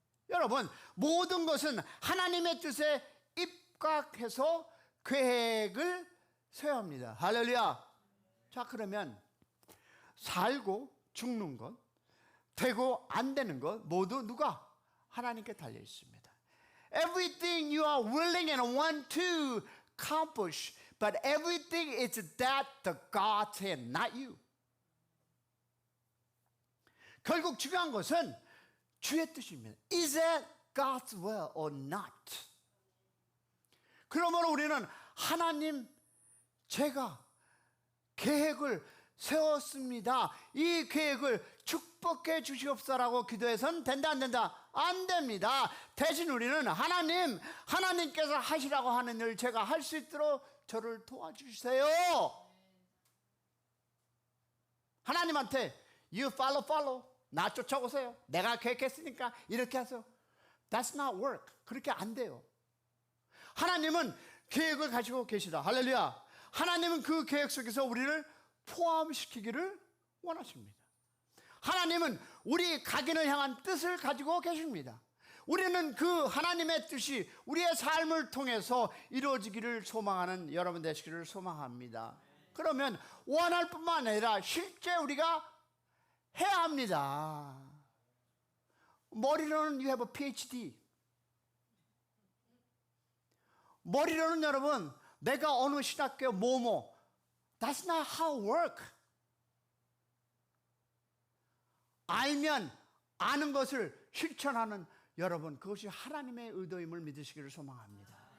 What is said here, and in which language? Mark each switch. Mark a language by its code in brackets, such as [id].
[ko] 여러분, 모든 것은 하나님의 뜻에 입각해서 계획을 세워야 합니다. 할렐루야. 자, 그러면 살고 죽는 것, 되고 안 되는 것 모두 누가? 하나님께 달려 있습니다. [en] Everything you are willing and want to accomplish, but everything is that the God's hand, not you. [ko] 결국 중요한 것은 주의 뜻입니다. [en] Is it God's will or not? [ko] 그러므로 우리는 하나님, 제가 계획을 세웠습니다. 이 계획을 축복해 주시옵소서라고 기도해서는 된다 안 된다? 안 됩니다. 대신 우리는 하나님께서 하시라고 하는 일 제가 할 수 있도록 저를 도와주세요. 하나님한테 [en] You follow. [ko] 나 쫓아오세요. 내가 계획했으니까 이렇게 하세요. [en] That's not work. [ko] 그렇게 안 돼요. 하나님은 계획을 가지고 계시다. 할렐루야. 하나님은 그 계획 속에서 우리를 포함시키기를 원하십니다. 하나님은 우리 각인을 향한 뜻을 가지고 계십니다. 우리는 그 하나님의 뜻이 우리의 삶을 통해서 이루어지기를 소망하는 여러분 되시기를 소망합니다. 그러면 원할 뿐만 아니라 실제 우리가 해야 합니다. 머리로는 [en] you have a PhD. [ko] 머리로는 여러분 내가 어느 신학교 뭐뭐. [en] That's not how work. [ko] 알면 아는 것을 실천하는 여러분, 그것이 하나님의 의도임을 믿으시기를 소망합니다.